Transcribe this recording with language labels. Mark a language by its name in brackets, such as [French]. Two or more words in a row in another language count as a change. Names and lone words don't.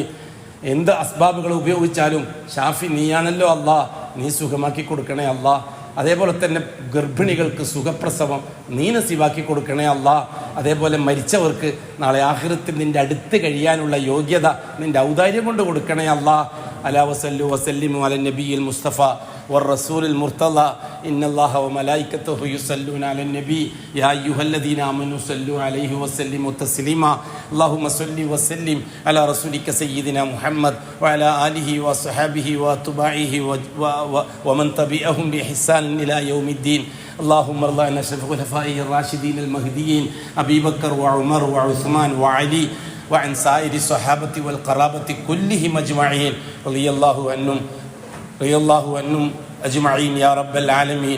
[Malayalam] എന്ത് അസ്ബാബുകൾ ഉപയോഗിച്ചാലും ഷാഫി നീയാണല്ലോ അല്ലാഹ്, നീ സുഖമാക്കി കൊടുക്കണേ അല്ലാഹ്. അതേപോലെ തന്നെ ഗർഭിണികൾക്ക് സുഖപ്രസവം നീ നസീബാക്കി കൊടുക്കണേ അല്ലാഹ്. അതേപോലെ മരിച്ചവർക്ക് നാളെ ആഖിറത്തിൽ നിന്റെ അടുത്ത് കഴിയാനുള്ള യോഗ്യത നിന്റെ ഔദാര്യം കൊണ്ട് കൊടുക്കണേ അല്ലാഹ്. [Arabic] ألا وصلوا وسلموا على النبي المصطفى والرسول المرتضى إن الله وملائكته يصلون على النبي يا أيها الذين آمنوا صلوا عليه وسلموا تسليما اللهم صل وسلم على رسولك سيدنا محمد وعلى آله وصحبه وأتباعه ومن تبعهم بإحسان إلى يوم الدين اللهم ارض عن خلفائه الراشدين المهديين أبي بكر وعمر وعثمان وعلي وعن سائر الصحابة والقرابة كلهم أجمعين رضي الله عنهم أجمعين يا رب العالمين.